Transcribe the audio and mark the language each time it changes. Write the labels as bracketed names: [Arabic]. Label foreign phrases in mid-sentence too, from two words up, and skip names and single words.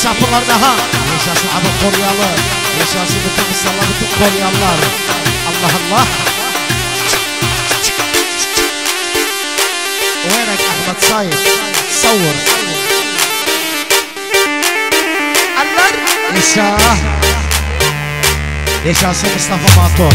[Turkish] sabahlarda ha. Yaşasın abi Koryalı. Yaşasın bütün insanlar, bütün Koryalılar. Allah Allah. [Arabic] وينك احمد صايد صور yaşasın Mustafa Maton.